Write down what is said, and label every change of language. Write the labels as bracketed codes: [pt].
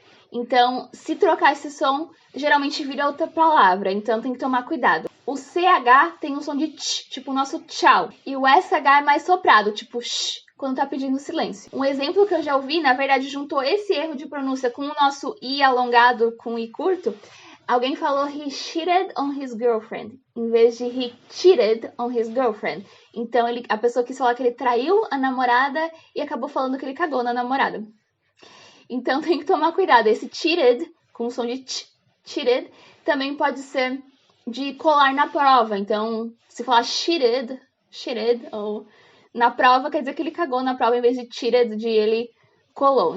[pt] Então, se trocar esse som, geralmente vira outra palavra, então tem que tomar cuidado. O CH tem um som de tch, tipo o nosso tchau. E o SH é mais soprado, tipo sh, quando tá pedindo silêncio. Um exemplo que eu já ouvi, na verdade, juntou esse erro de pronúncia com o nosso I alongado com I curto. Alguém falou [en] he cheated on his girlfriend, [pt] em vez de [en] he cheated on his girlfriend. [pt] Então, a pessoa quis falar que ele traiu a namorada e acabou falando que ele cagou na namorada. Então, tem que tomar cuidado. Esse cheated, com o som de cheated, também pode ser de colar na prova. Então, se falar cheated, ou na prova, quer dizer que ele cagou na prova, em vez de cheated, de ele colou.